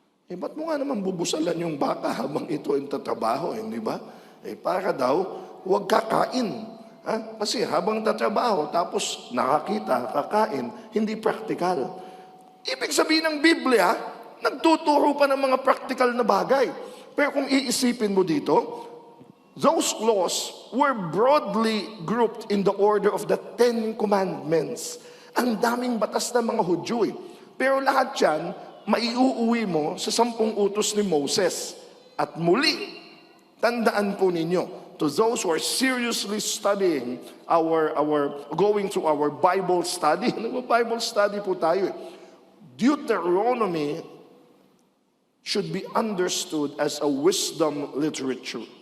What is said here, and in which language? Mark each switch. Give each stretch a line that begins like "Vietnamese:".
Filipino: Ba't mo nga naman bubusalan yung baka habang ito ang tatrabaho, di ba? Para daw, huwag kakain. Kasi habang tatrabaho, tapos nakakita, kakain, hindi practical. Ibig sabihin ng Biblia, nagtuturo pa ng mga practical na bagay. Pero kung iisipin mo dito,
English: those laws were broadly grouped in the order of the 10 Commandments.
Filipino: Ang daming batas ng mga Hudyo Pero lahat yan, maiuuwi mo sa 10 utos ni Moses. At muli, tandaan po ninyo,
English: to those who are seriously studying going through our Bible study, Bible study po tayo Deuteronomy should be understood as a wisdom literature.